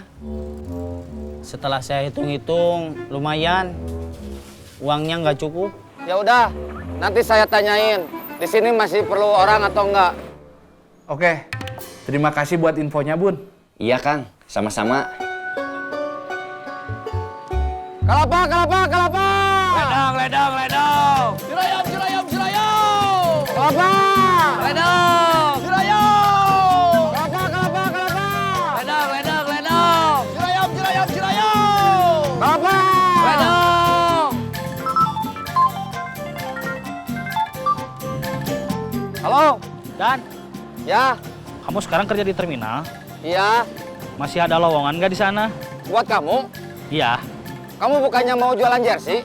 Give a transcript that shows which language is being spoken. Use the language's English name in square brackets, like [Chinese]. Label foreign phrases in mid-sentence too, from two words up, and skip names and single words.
[Indonesian] Setelah saya hitung-hitung, lumayan. Uangnya nggak cukup. Ya udah, nanti saya tanyain. Di sini masih perlu orang atau enggak? Oke. Terima kasih buat infonya, Bun. Iya, Kang. Sama-sama. Kelapa, kelapa, kelapa. Ledang, ledang, ledang. Cirayam, cirayam, cirayam. Kelapa. Ledang. Cirayam. Kelapa, kelapa, kelapa. Ledang, ledang, ledang. Cirayam, cirayam, cirayam. Kelapa. Ledang. Halo. Dan, Ya. kamu sekarang kerja di terminal. Iya. Masih ada lowongan nggak di sana? Buat kamu. Iya. Kamu bukannya mau jualan jersey?